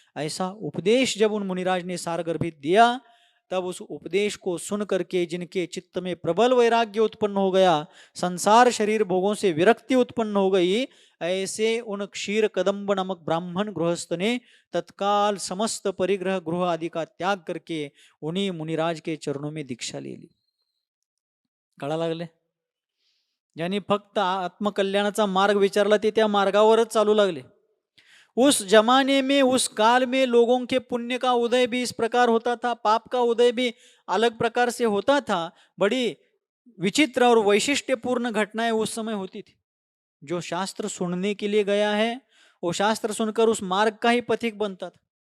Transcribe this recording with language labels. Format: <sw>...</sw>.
<hi>ऐसा उपदेश जब उन मुनिराज ने सारगर्भित दिया, तब उस उपदेश को सुन करके जिनके चित्त में प्रबल वैराग्य उत्पन्न हो गया, संसार शरीर भोगों से विरक्ति उत्पन्न हो गई, ऐसे उन क्षीर कदम्ब नामक ब्राह्मण गृहस्थ ने तत्काल समस्त परिग्रह गृह आदि का त्याग करके उन्हीं मुनिराज के चरणों में दीक्षा ले ली।</hi> <mr>कळा लागले? ज्यांनी फक्त आत्मकल्याणाचा मार्ग विचारला ते त्या मार्गावरच चालू लागले।</mr> <hi>उस जमाने में, उस काल में लोगों के पुण्य का उदय भी इस प्रकार होता था, पाप का उदय भी अलग प्रकार से होता था। बड़ी विचित्र और वैशिष्ट्यपूर्ण घटनाएं उस समय होती थी। जो शास्त्र सुनने के लिए गया है, वो शास्त्र सुनकर उस मार्ग का ही पथिक बनता था।</hi>